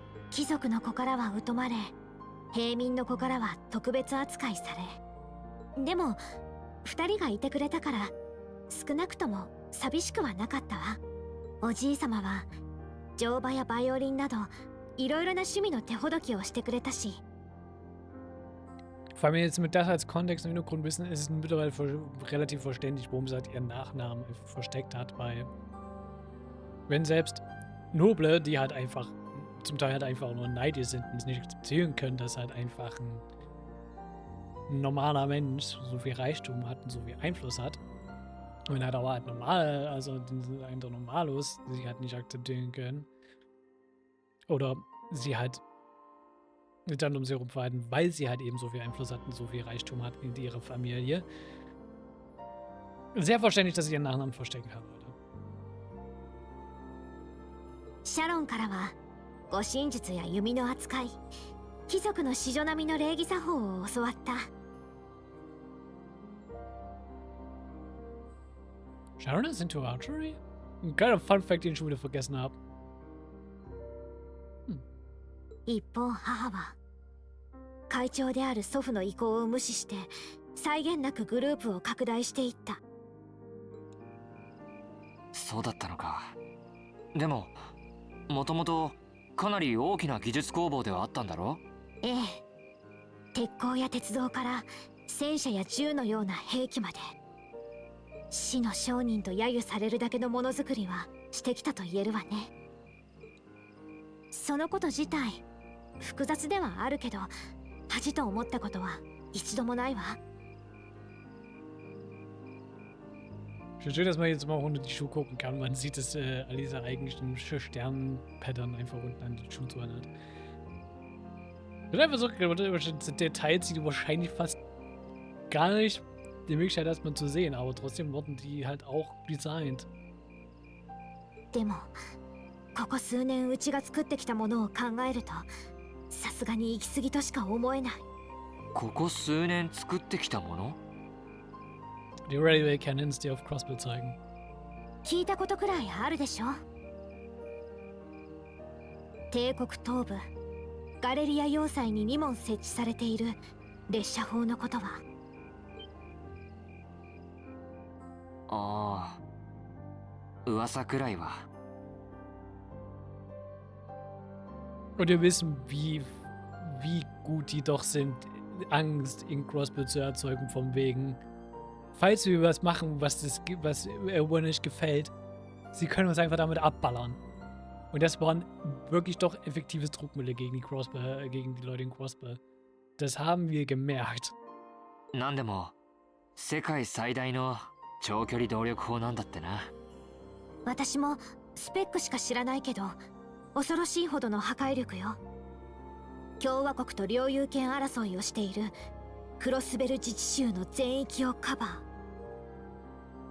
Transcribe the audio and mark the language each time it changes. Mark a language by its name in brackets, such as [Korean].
[Japanese] 貴族の子からは疎まれ、平民の子からは特別扱いされ、でも2人がいてくれたから少なくとも寂しくはなかったわ。おじいさまは乗馬やバイオリンなどいろいろな趣味の手ほどきをしてくれたし。 [German] Vor allem jetzt mit das als Kontext im Hintergrundwissen ist es mittlerweile relativ verständlich, warum sie halt ihren Nachnamen versteckt hat, weil wenn selbst Noble, die halt einfach zum Teil halt einfach nur neidisch sind und es nicht akzeptieren können, dass halt einfach ein normaler Mensch so viel Reichtum hat und so viel Einfluss hat. Und halt aber halt normal, also einfach Normalos, die sie halt nicht akzeptieren können. Oder sie halt dann um sie herum verhalten, weil sie halt eben so viel Einfluss hat und so viel Reichtum hat in ihrer Familie. Sehr verständlich, dass sie ihren Nachnamen verstecken kann, Leute. [Japanese] シャロンからは護身術や弓の扱い、貴族の子女並みの礼儀作法を教わった。 [English] Sharon is into archery? [German] Ein kleiner Fun Fact, den ich schon wieder vergessen habe. [Japanese] 一方母は会長である祖父の意向を無視して際限なくグループを拡大していった。そうだったのか。でももともとかなり大きな技術工房ではあったんだろ？ええ。鉄鋼や鉄道から戦車や銃のような兵器まで、死の商人と揶揄されるだけのものづくりはしてきたと言えるわね。そのこと自体複雑ではあるけど、恥と思ったことは一度もないわ。 [German] Schön, dass man jetzt mal unter die Schuhe gucken kann. Man sieht, dass Alisa eigentlich ein Sternenpattern einfach unten an die Schuhe zu hat. Ich habe einfach so Details, die du wahrscheinlich fast gar nicht die Möglichkeit hast, man zu sehen, aber trotzdem wurden die halt auch designt. [Japanese] でもここ数年うちが作ってきたものを考えると、さすがに行き過ぎとしか思えない。ここ数年作ってきたもの？ [German] Die Railway Cannons, die auf Crossbell zeigen. [Japanese] 聞いたことくらいあるでしょ。帝国東部ガレリア要塞に2門設置されている列車砲のことは。ああ、噂くらいは。 [German] Und wir wissen, wie gut die doch sind, Angst in Crossbell zu erzeugen, von wegen, falls wir was machen, was Erebonia nicht gefällt, sie können uns einfach damit abballern. Und das waren wirklich doch effektives Druckmittel gegen die Leute in Crossbell. Das haben wir gemerkt. [Japanese] なんでも世界最大の長距離動力砲なんだってな。私もスペックしか知らないけど、恐ろしいほどの破壊力よ。共和国と領有権争いをしているクロスベル自治州の全域をカバー。